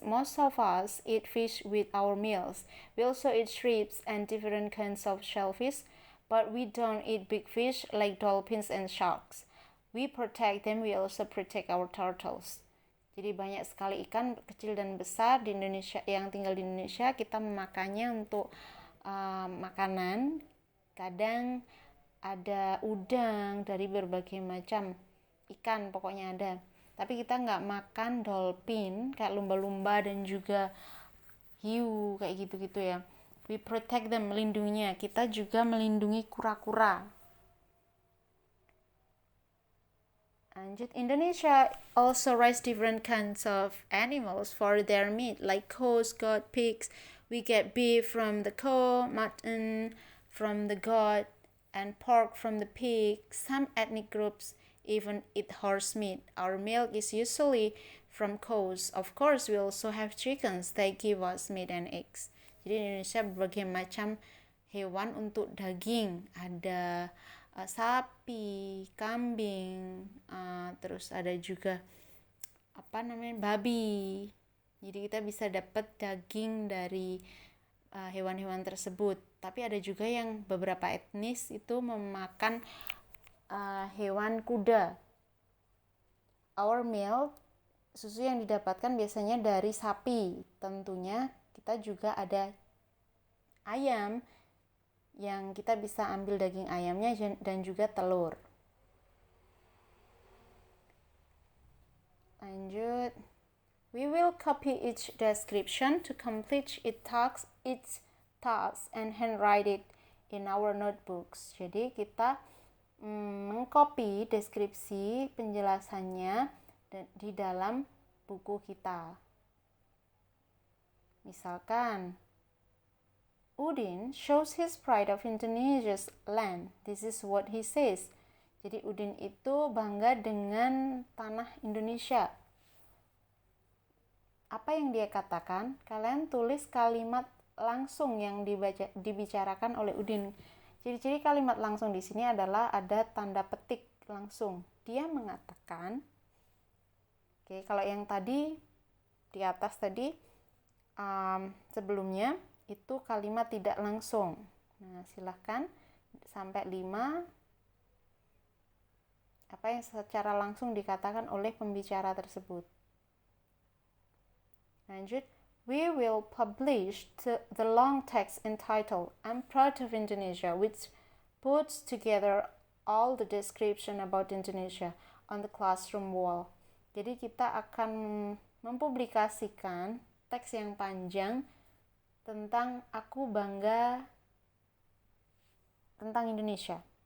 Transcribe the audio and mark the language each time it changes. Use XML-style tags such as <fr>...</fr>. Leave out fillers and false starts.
<en>Most of us eat fish with our meals. We also eat shrimps and different kinds of shellfish, but we don't eat big fish like dolphins and sharks. We protect them, we also protect our turtles.</en> <id>Jadi banyak sekali ikan kecil dan besar di Indonesia yang tinggal di Indonesia. Kita memakannya untuk makanan. Kadang ada udang dari berbagai macam ikan, pokoknya ada. Tapi kita nggak makan dolphin kayak lumba-lumba dan juga hiu kayak gitu-gitu ya.</id> <en>We protect them,</en> <id>melindunginya. Kita juga melindungi kura-kura. Lanjut,</id> <en>Indonesia also raise different kinds of animals for their meat, like cows, goat, pigs. We get beef from the cow, mutton from the goat, and pork from the pig. Some ethnic groups even eat horse meat. Our milk is usually from cows. Of course, we also have chickens. They give us meat and eggs.</en> <id>Jadi di Indonesia berbagai macam hewan untuk daging. Ada sapi, kambing, terus ada juga babi. Jadi kita bisa dapat daging dari hewan-hewan tersebut. Tapi ada juga yang beberapa etnis itu memakan hewan kuda.</id> <en>Our milk,</en> <id>susu yang didapatkan biasanya dari sapi. Tentunya kita juga ada ayam yang kita bisa ambil daging ayamnya dan juga telur. Lanjut.</id> <en>We will copy each description to complete its tasks and handwrite it in our notebooks.</en> <id>Jadi kita mengcopy deskripsi penjelasannya di dalam buku kita. Misalkan,</id> <en>Udin shows his pride of Indonesia's land. This is what he says.</en> <id>Jadi Udin itu bangga dengan tanah Indonesia. Apa yang dia katakan? Kalian tulis kalimat langsung yang dibicarakan oleh Udin. Ciri-ciri kalimat langsung di sini adalah ada tanda petik langsung. Dia mengatakan, kalau yang tadi di atas tadi sebelumnya itu kalimat tidak langsung. Nah, silahkan sampai 5 apa yang secara langsung dikatakan oleh pembicara tersebut. Lanjut,</id> <en>we will publish the long text entitled I'm Proud of Indonesia, which puts together all the description about Indonesia on the classroom wall.</en> <id>Jadi kita akan mempublikasikan teks yang panjang tentang aku bangga tentang Indonesia.</id>